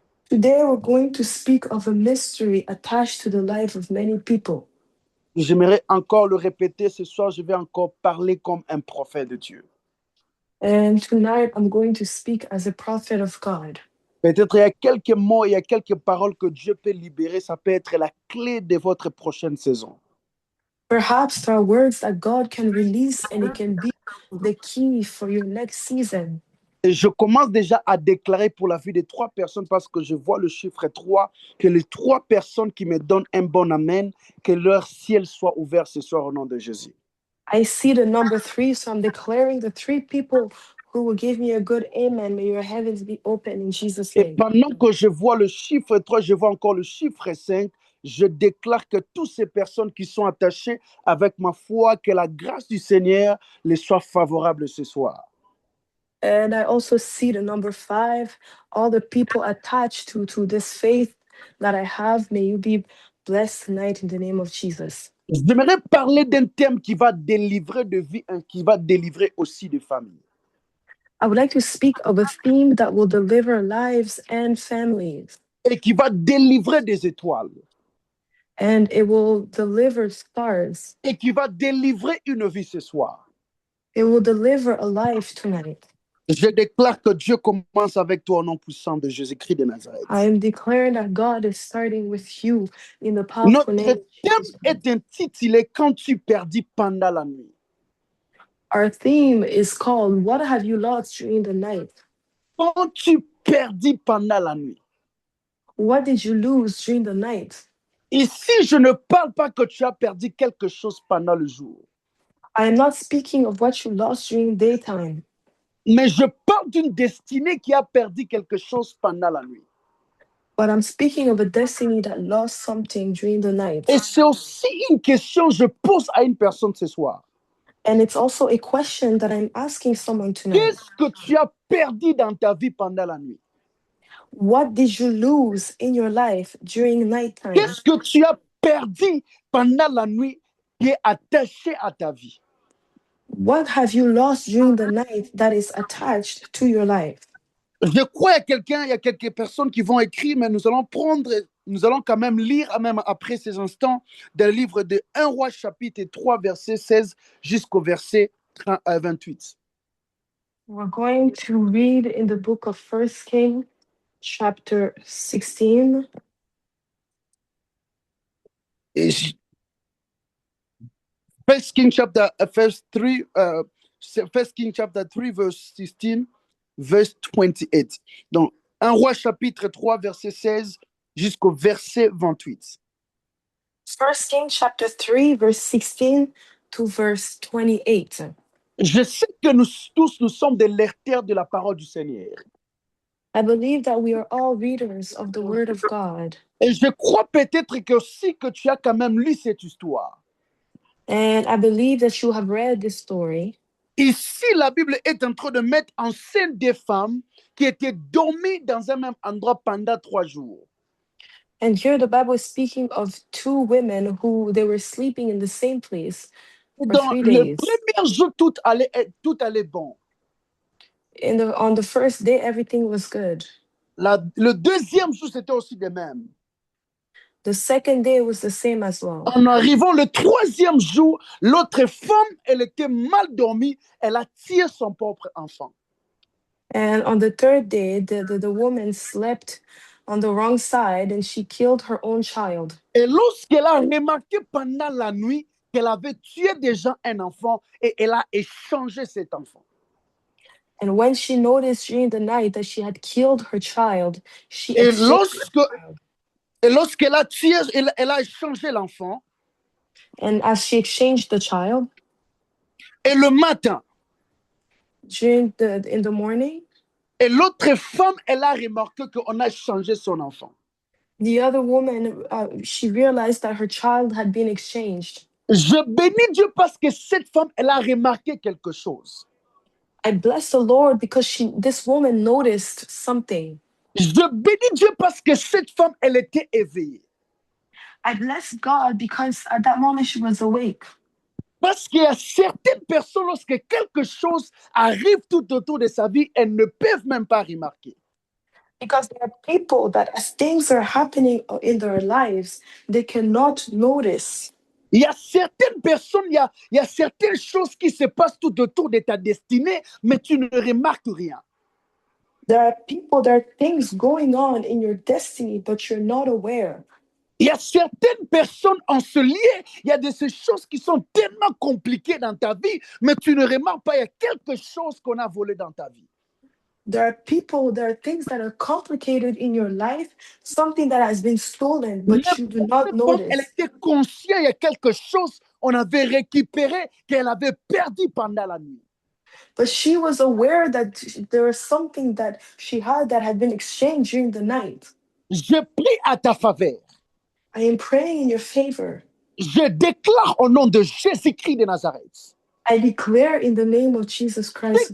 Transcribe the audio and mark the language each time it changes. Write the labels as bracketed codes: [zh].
[en] Today, we're going to speak of a mystery attached to the life of many people. [fr] J'aimerais encore le répéter ce soir, je vais encore parler comme un prophète de Dieu. [en] And tonight, I'm going to speak as a prophet of God. [fr] Peut-être il y a quelques mots, il y a quelques paroles que Dieu peut libérer, ça peut être la clé de votre prochaine saison. [en] Perhaps there are words that God can release and it can be the key for your next season. [fr] Et je commence déjà à déclarer pour la vie de 3 personnes parce que je vois le chiffre 3, que les 3 personnes qui me donnent un bon amen, que leur ciel soit ouvert ce soir au nom de Jésus. [en] I see the number 3, so I'm declaring the 3 people who will give me a good amen. May your heavens be open in Jesus' [fr] Et [en] name. [fr] pendant que je vois le chiffre 3, je vois encore le chiffre 5, je déclare que toutes ces personnes qui sont attachées avec ma foi, que la grâce du Seigneur les soit favorable ce soir. [en] And I also see the number 5, all the people attached to this faith that I have. May you be blessed tonight in the name of Jesus. [fr] J'aimerais parler d'un thème qui va délivrer de vie, qui va délivrer aussi de famille. [en] I would like to speak of a theme that will deliver lives and families. [fr] Et qui va délivrer des étoiles. [en] And it will deliver stars. [fr] Et qui va délivrer une vie ce soir. [en] It will deliver a life tonight. [fr] Je déclare que Dieu commence avec toi au nom puissant de Jésus-Christ de Nazareth. [en] I am declaring that God is starting with you in the powerful [fr] Notre [en] name of [fr] thème [en] Jesus. [fr] est intitulé « Quand tu perdis pendant la nuit ». [en] Our theme is called What Have You Lost During the Night? [fr] Quand tu perdis pendant la nuit. [en] What did you lose during the night? [fr] Ici, je ne parle pas que tu as perdu quelque chose pendant le jour. [en] I am not speaking of what you lost during daytime, [fr] Mais je parle d'une destinée qui a perdu quelque chose pendant la nuit. [en] but I'm speaking of a destiny that lost something during the night. [fr] Et c'est aussi une question que je pose à une personne ce soir. [en] And it's also a question that I'm asking someone tonight. [fr] Qu'est-ce que tu as perdu dans ta vie pendant la nuit? [en] What did you lose in your life during nighttime? [fr] Qu'est-ce que tu as perdu pendant la nuit qui est attaché à ta vie? [en] What have you lost during the night that is attached to your life? [fr] Je crois qu'il y a quelques personnes qui vont écrire, mais nous allons quand même lire, même après ces instants, dans le livre de 1 Roi chapitre 3, verset 16 jusqu'au verset 28. [en] We're going to read in the book of 1 King, chapter 16. Et First King chapter 3, verse 16, verse 28. [fr] Donc, 1 Roi chapitre 3, verset 16 jusqu'au verset 28. [en] 1 King chapter 3, verse 16 to verse 28. [fr] Je sais que nous tous, nous sommes des lecteurs de la parole du Seigneur. [en] I believe that we are all readers of the word of God. [fr] Et je crois peut-être que aussi que tu as quand même lu cette histoire. [en] And I believe that you have read this story. [fr] Ici, la Bible est en train de mettre en scène des femmes qui étaient dormies dans un même endroit pendant 3 jours. [en] And here the Bible is speaking of 2 women who they were sleeping in the same place for [fr] Dans [en] 3 [fr] le [en] days. [fr] premier jour, tout allait bon. [en] On the first day, everything was good. [fr] Le deuxième jour, c'était aussi de même. [en] The second day was the same as well. [fr] En arrivant le troisième jour, l'autre femme, elle était mal dormie, elle a tué son propre enfant. [en] And on the third day, the woman slept on the wrong side and she killed her own child. [fr] Et lorsqu'elle a remarqué pendant la nuit qu'elle avait tué déjà un enfant et elle a échangé cet enfant. [en] And when she noticed during the night that she had killed her child, she [fr] Et [en] exchanged the child. [fr] lorsqu'elle a tué, elle a échangé l'enfant. [en] And as she exchanged the child, [fr] Et le matin, [en] in the morning, [fr] et l'autre femme, elle a remarqué qu'on a changé son enfant. [en] the other woman, she realized that her child had been exchanged. [fr] Je bénis Dieu parce que cette femme, elle a remarqué quelque chose. [en] I bless the Lord because this woman noticed something. [fr] Je bénis Dieu parce que cette femme, elle était éveillée. [en] I bless God because at that moment she was awake. [fr] Parce qu'il y a certaines personnes, lorsque quelque chose arrive tout autour de sa vie, elles ne peuvent même pas remarquer. [en] Because there are people that as things are happening in their lives, they cannot notice. [fr] Il y a certaines personnes, il y a certaines choses qui se passent tout autour de ta destinée, mais tu ne remarques rien. [en] There are people, there are things going on in your destiny, but you're not aware. [fr] Il y a certaines personnes en ce lieu, il y a de ces choses qui sont tellement compliquées dans ta vie, mais tu ne remarques pas, il y a quelque chose qu'on a volé dans ta vie. [en] There are people, there are things that are complicated in your life, something that has been stolen, but you do not notice. [fr] Elle était consciente, il y a quelque chose qu'on avait récupéré, qu'elle avait perdu pendant la nuit. [en] But she was aware that there was something that she had been exchanged during the night. [fr] Je prie à ta faveur. [en] I am praying in your favor. [fr] Je déclare au nom de Jésus-Christ de Nazareth. [en] I declare in the name of Jesus Christ.